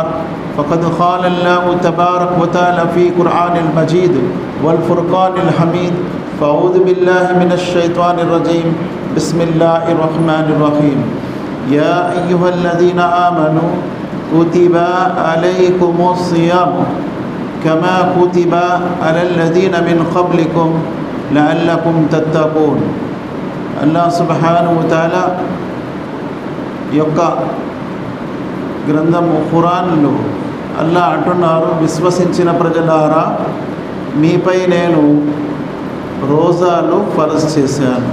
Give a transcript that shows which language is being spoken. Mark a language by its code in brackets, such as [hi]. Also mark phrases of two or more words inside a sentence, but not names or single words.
[ar] فقد قال الله تبارك وتعالى في قرآن المجيد والفرقان الحميد: فأعوذ بالله من الشيطان الرجيم، بسم الله الرحمن الرحيم. يا أيها الذين آمنوا كتب عليكم الصيام كما كتب على الذين من قبلكم لعلكم تتقون. [te] అల్లాహ్ [ar] سبحانه وتعالى [te] యొక్క గ్రంథము ఖురాన్లో అల్లాహ్ అంటున్నారు: విశ్వసించిన ప్రజలారా, మీపై నేను రోజాలు ఫరజ్ చేశాను.